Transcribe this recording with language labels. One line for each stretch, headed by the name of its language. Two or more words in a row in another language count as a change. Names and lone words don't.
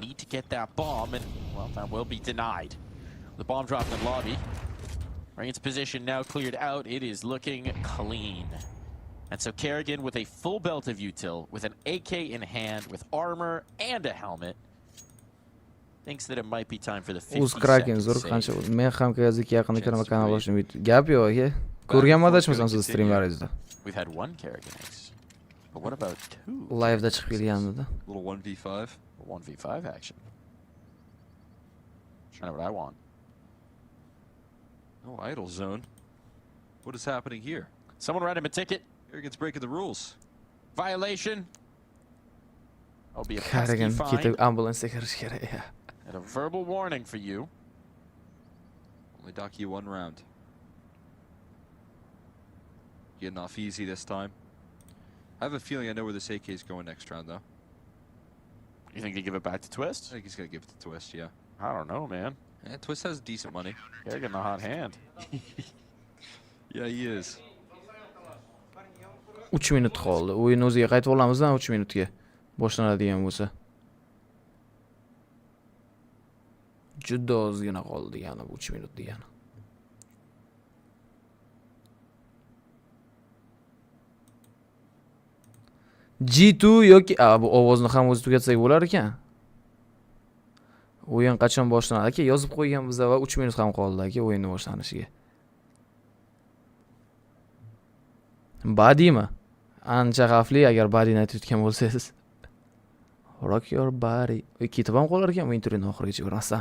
English: Need to get that bomb, and, well, that will be denied. The bomb dropped in lobby. Rain's position now cleared out. It is looking clean. And so Kerrigan with a full belt of util, with an AK in hand, with armor and a helmet, thinks that it might be time for the 50-second save.
Uzbek: Men ham qayerga yaqinda kiraman kanal ochdim. Gap yo'q aka. Ko'rganmadachmisan siz streamlaringizda.
English: We've had one Kerrigan ace. But what about two?
Uzbek: Live'da chiqib kelganmidi.
English: Little 1v5. 1v5 action. I know what I want. No idle zone. What is happening here? Someone write him a ticket. Kerrigan's breaking the rules. Violation. I'll be a Kerrigan pesky fine.
Uzbek: ketib ambulansga kirish kerak.
English: And a verbal warning for you. Only dock you one round. Getting off easy this time. I have a feeling I know where this AK is going next round, though. You think they give it back to Twist? I think he's going to give it to Twist, yeah. I don't know, man. Yeah, Twist has decent money. Kerrigan a hot hand. Yeah, he is.
Uzbek: 3 minut qoldi. O'yin o'ziga qaytib olamizmi 3 minutga? Boshlanadigan bo'lsa. Juda ozgina qoldi degani 3 minut degani. G2 yoki bu ovozni ham o'zi tugatsak bo'lar ekan. O'yin qachon boshlanadi aka? Yozib qo'yganmiz va 3 minut ham qoldi aka o'yinning boshlanishiga. Bodymi? Ancha xavfli agar bodyni aytayotgan bo'lsangiz.
English: Rock your body.
Uzbek: Ketib ham qolar ekan o'yin turining oxirigacha ko'rmasdan.